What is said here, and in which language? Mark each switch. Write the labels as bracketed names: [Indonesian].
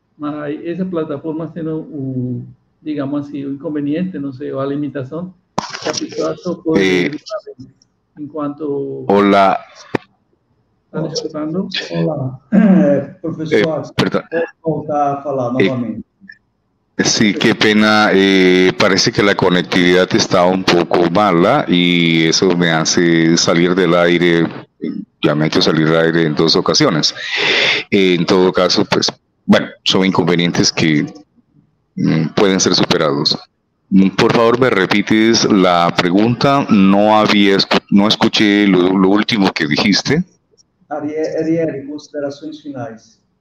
[Portuguese] Mas essas plataformas têm digamos assim, o inconveniente, não sei, ou a limitação, que a pessoa só pode enquanto... [Spanish] Hola. ¿Están escuchando? [Portuguese] Olá. Professor, pode voltar a falar novamente. [Spanish] Sí, qué pena. Parece que la conectividad está un poco mala y eso me hace salir del aire. Ya me ha hecho salir del aire en 2 ocasiones. En todo caso, pues, bueno, son inconvenientes que pueden ser superados. Por favor, me repites la pregunta. No escuché lo último que dijiste. [Portuguese] Arielle, considerações finais.